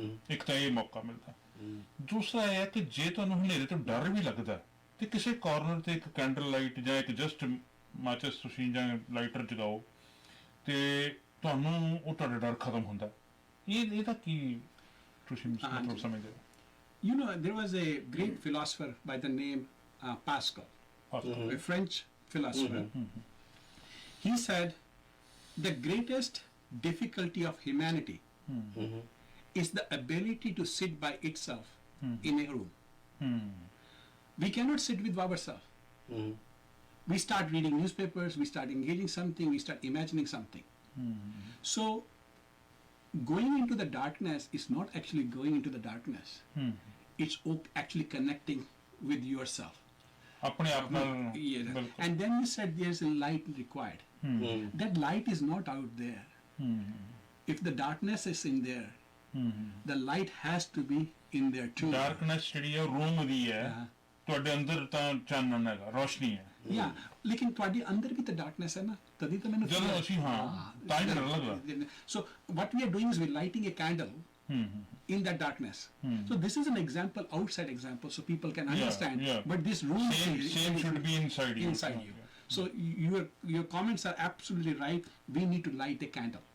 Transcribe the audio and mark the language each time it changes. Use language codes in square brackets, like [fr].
[pa] ਇੱਕ ਤਾਂ ਇਹ ਮੌਕਾ ਮਿਲਦਾ। ਦੂਸਰਾ ਇਹ ਹੈ ਕਿ ਜੇ ਤੁਹਾਨੂੰ ਹਨੇਰੇ ਤੋਂ ਡਰ ਵੀ ਲੱਗਦਾ ਤੇ ਕਿਸੇ ਕਾਰਨਰ ਤੇ ਇੱਕ ਕੈਂਡਲ ਲਾਈਟ ਜਾਂ ਇੱਕ ਜਸਟ ਮਾਚਸ ਤੁਸੀਂ ਜਾਂ ਲਾਈਟਰ ਜਗਾਓ ਤੇ ਤੁਹਾਨੂੰ ਉਹ ਤੁਹਾਡਾ ਡਰ ਖਤਮ ਹੁੰਦਾ। ਇਹਦਾ ਕੀ ਤੁਸੀਂ ਮਤਲਬ ਸਮਝਦੇ ਹੋ? [en] You know, there was a great philosopher by the name Pascal, a French philosopher. He said, the greatest difficulty of humanity is the ability to sit by itself in a room. We cannot sit with ourselves. We start reading newspapers, we start engaging something, we start imagining something. So, going into the darkness is not actually going into the darkness. It's actually connecting with yourself. [pa] ਆਪਣੇ ਆਪ ਨਾਲ [en] Yeah. [pa] ਬਿਲਕੁਲ। [en] And then you said there's a light required. That light is not out there. If the darkness is in there, the light has to be in there too. [pa] Darkness ਜਿਹੜੀ ਹੈ room ਦੀ ਹੈ, ਤੁਹਾਡੇ ਅੰਦਰ ਤਾਂ ਚਾਨਣ ਹੈਗਾ, ਰੋਸ਼ਨੀ ਹੈ। Yeah, लेकिन ਤੁਹਾਡੇ ਅੰਦਰ ਵੀ ਤਾਂ darkness ਹੈ ਨਾ, ਤਦੀ ਤਾਂ ਮੈਨੂੰ ਜਦੋਂ ਅਸੀਂ ਤਾਂ ਹੀ ਡਰ ਲੱਗਦਾ। [en] So what we are doing is we're lighting a candle in that darkness. So this is an example, outside example, so people can understand. yeah. But this room Same should be inside you. Inside you. So your comments are absolutely right. We need to light a candle.